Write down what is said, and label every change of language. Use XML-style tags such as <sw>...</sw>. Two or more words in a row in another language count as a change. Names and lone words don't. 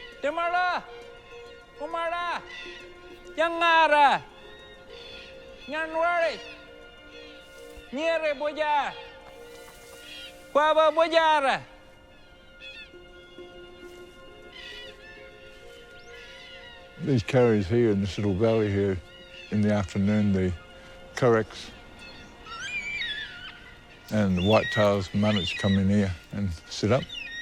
<en>Yamara! Umara! Yangara! Yanwari! Nyere Boya! Quava Boyara! These carriers here in this little valley here, in the afternoon, the curracks and the white-tails munnets come in here and sit up.</en>